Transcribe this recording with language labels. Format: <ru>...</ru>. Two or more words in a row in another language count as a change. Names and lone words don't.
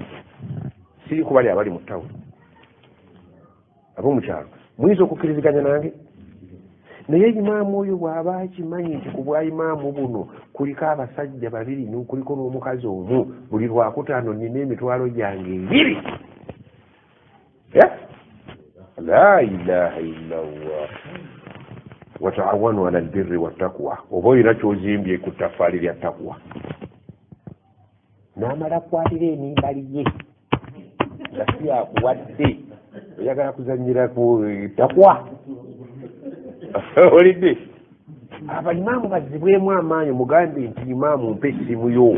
<lg>Siri ku bali abali mu ttawuni, ab'omukyalo muyinza okukkiriziganya nange. Naye imaamu oyo bw'aba akimanyi nti ku bwa imaamu buno kuliko abasajja 2 kuliko n'omukazi omu, buli Lwakutaano nina emitwalo gyange 2.</lg> <ar>لا إله إلا الله. وتعاونوا على البر والتقوى.</ar> <lg>Oba olina ky'ozimbye ku ttafaali lya ttaqwa. N'amala kwatira enimbali ye nga si akuwadde, oyagala kuzannyira ku ttaqwa. Olidde? Abaimaamu bazzibwemu amaanyi, mugambe nti imaamu mpe essimu yo.</lg>